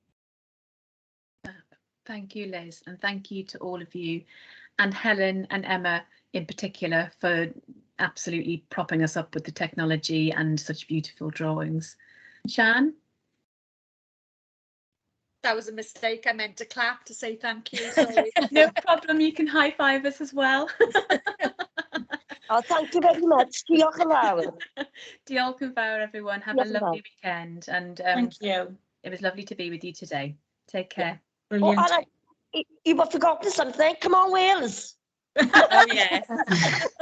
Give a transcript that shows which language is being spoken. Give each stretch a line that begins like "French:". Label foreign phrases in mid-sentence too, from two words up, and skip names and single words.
English: Thank you, Liz, and thank you to all of you, and Helen and Emma in particular for absolutely propping us up with the technology and such beautiful drawings. Shan? That was a mistake. I meant to clap to say thank you. Sorry. No problem, you can high five us as well. Oh, thank you very much.
Welsh: Diolch yn fawr. Diolch yn fawr,
English: everyone. Have a
Welsh: Diolch yn
English: lovely
Welsh: fawr.
English: weekend, and Thank you. it was lovely to be with you today. Take care. Oh, Brilliant. and you've forgotten something. Come on, Wales. Oh, yes.